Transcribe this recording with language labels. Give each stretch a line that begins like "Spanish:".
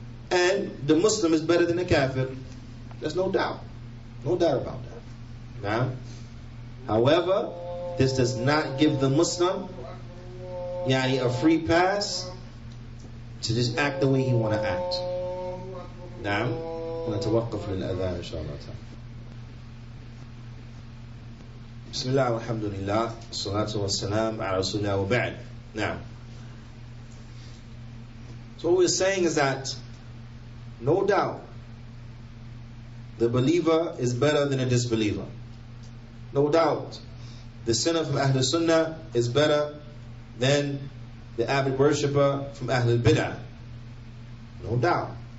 English: And the Muslim is better than the kafir. There's no doubt. No doubt about that. Now, however, this does not give the Muslim a free pass to just act the way he want to act. Now,
Arabic: نتوقف للأذان إن شاء الله تعالى. بسم الله والحمد لله والصلاة والسلام على رسول الله وبعد.
English: Now, so what we're saying is that no doubt the believer is better than a disbeliever. No doubt the sinner from Ahl Sunnah is better than the avid worshipper from Ahl Bid'ah. No doubt.